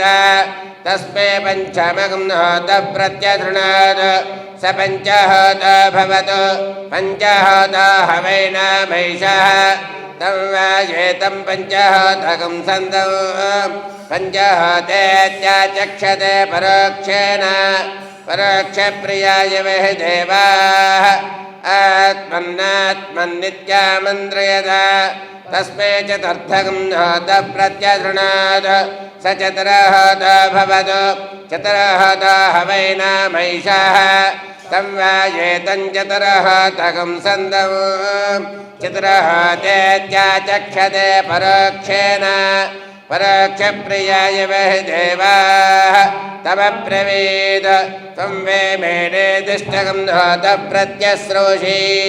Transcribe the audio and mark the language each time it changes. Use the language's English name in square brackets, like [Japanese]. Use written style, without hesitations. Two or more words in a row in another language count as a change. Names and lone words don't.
[Sanskrit] తస్మై పంచమగం హోత ప్రత్యశృణోతు స పంచహోత భవతు పంచహోత హవైనామైషః తం వాయేతం పంచహోతకం సందం పంచహోతేత్యాచక్షతే పరోక్షేణ పరోక్షప్రియాయ వహి దేవాః ఆత్మన్నాత్మన్నిత్యామంత్రయత తస్మై చతుర్థకం హోత ప్రత్యశృణోతు स चतुरहोतो भवतु चतुरहोतो हवैनामैषाः संवायेतं चतुरहोतकं सन्दं चतुरहोतेत्याचक्षते परोक्षेण परोक्षप्रियाय वै देवाः तमब्रवीद त्वं वै मेनेदिष्टकं होतः प्रत्यश्रोषि